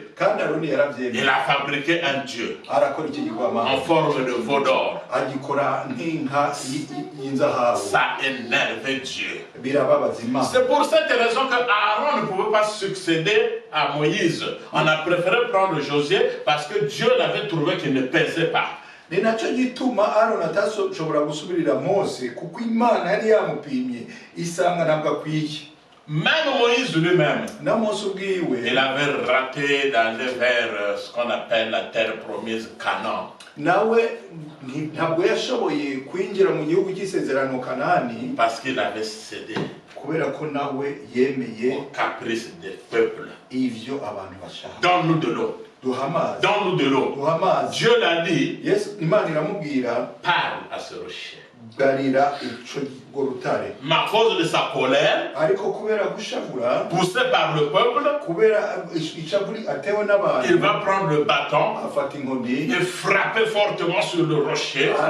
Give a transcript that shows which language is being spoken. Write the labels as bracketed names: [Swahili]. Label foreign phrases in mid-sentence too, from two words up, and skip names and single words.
[French] Il a fabriqué un Dieu en forme de veau d'or. Ça énervait Dieu. C'est pour cette raison que Aaron ne pouvait pas succéder à Moïse. On a préféré prendre Josué parce que Dieu l'avait trouvé qu'il ne pesait pas. [Kinyarwanda] Ni nacyo gituma Aaron atashobora gusubirira Mose kuko Imana yari yamupimye isanga ntabwo akwiye. [French] Même Moïse lui-même, [Rundi] na Mose ubwiwe, [French] il avait raté d'aller vers ce qu'on appelle la terre promise, Canaan. [Kinyarwanda] Nawe ntabwo yashoboye kwinjira mu gihugu cy'isezerano Kanani [French] parce qu'il avait cédé [Kinyarwanda] kubera ko nawe yemeye [French] au caprice des peuples. [Rundi] Ivyo abantu bashaka. [French] Donne-nous de l'eau. Donne-nous de l'eau. Dieu l'a dit. Parle à ce rocher. Mais à cause de sa colère, poussé par le peuple, il va prendre le bâton et frapper fortement sur le rocher.